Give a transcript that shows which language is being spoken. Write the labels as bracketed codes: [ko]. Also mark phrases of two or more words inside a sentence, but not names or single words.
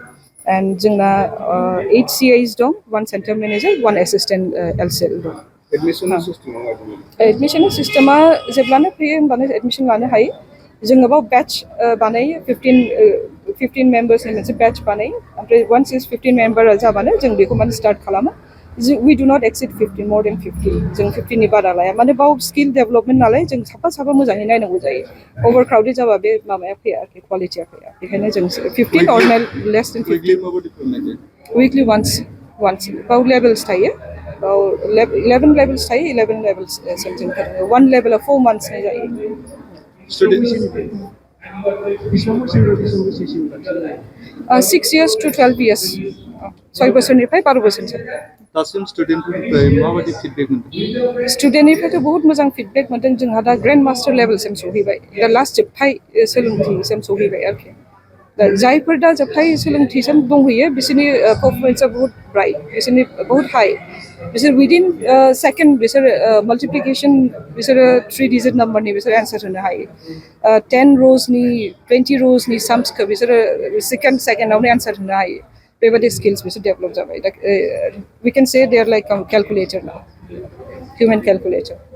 [brx] एन्ड जोंना 8 CIs दं, 1 [en] centre manager, [brx] 1 एसिस्टेन्ट LCL दं। एडमिसन सिस्टेमा जेब्लानो फैयो होमबानो एडमिसन लानो हायो। जोङो बाव बेच बानायो, 15 मेम्बार्सनि मोनसे बेच बानायो। ओमफ्राय वान्स 15 मेम्बार जाबानो जों बेखौ माने स्टार्ट खालामो। [en] we do not exceed 50, more than 50, [brx] जों 50नि बारा लाया। माने बाव [en] skill development [brx] नालाय, जों साफा मोजाङै नायनांगौ जायो। अभार क्राउडेड जाबा बे माबाया फैया आरोखि, क्वालिटिया फैया। बेखायनो जों 15 [en] or less than 50. weekly once [brx] बाव लेभेल्स थायो, बाव 11 लेभेल्स थायो, 11 लेभेल्स जों 1 लेभेलाव 4 मान्थ्सनि जायो। [en] 6 years to 12 years, [brx] 6 बोसोरनिफ्राय 12 बोसोरसिम। दासिम स्टुडेन्टफोरनिफ्राय माबायदि फिडबेक मोनदों? स्टुडेन्टनिफ्रायथ' बहुत मोजां फिडबेक मोनदों जोंहा दा [en] grand master [brx] लेभेलसिम सहैबाय दा लास्ट जोबथाय सोलोंथिसिम सहैबाय आरोखि दा जायफोर दा जोबथाय सोलोंथिसिम दंहैयो बिसोरनि पारफरमेन्सआ बहुत ब्राइट बिसोरनि बहुत हाई बिसोर [en] within second [brx] बिसोर माल्टिप्लिकेसन बिसोरो 3 डिजिट नाम्बारनि बिसोर एन्सार होनो हायो 10 र'सनि 20 र'सनि साम्सखौ बिसोरो सेकेन्डआवनो एन्सार होनो हायो बेबायदि स्किल्स बिसोर डेभेलप जाबाय दा [en] we can say they are like calculator now human calculator